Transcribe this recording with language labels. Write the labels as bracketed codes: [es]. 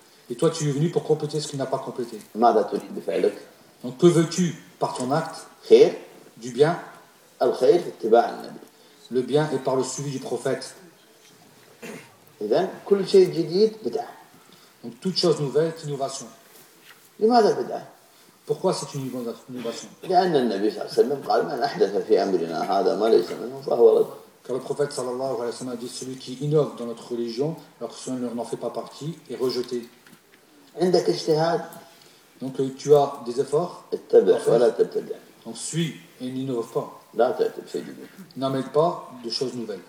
[fr] Et toi, tu es venu pour compléter ce qu'il n'a pas complété. Donc, que veux-tu par ton acte? Du bien. Le bien est par le suivi du prophète. Donc, toute chose nouvelle est innovation. [ar] لماذا بدعة؟ [fr] Pourquoi c'est une innovation? [ar] لأن النبي صلى الله عليه وسلم قال من أحدث في أمرنا هذا ما ليس منه فهو رد. [fr] Car le prophète sallallahu alayhi wa sallam a dit celui qui innove dans notre religion alors que cela n'en fait pas partie est rejeté. [ar] عندك اجتهاد. [fr] Donc tu as des efforts. [ar] اتبع ولا تبتدع. [fr] Donc suis et n'innove pas. [ar] لا تأتي في جديد. [fr] N'amène pas de choses nouvelles.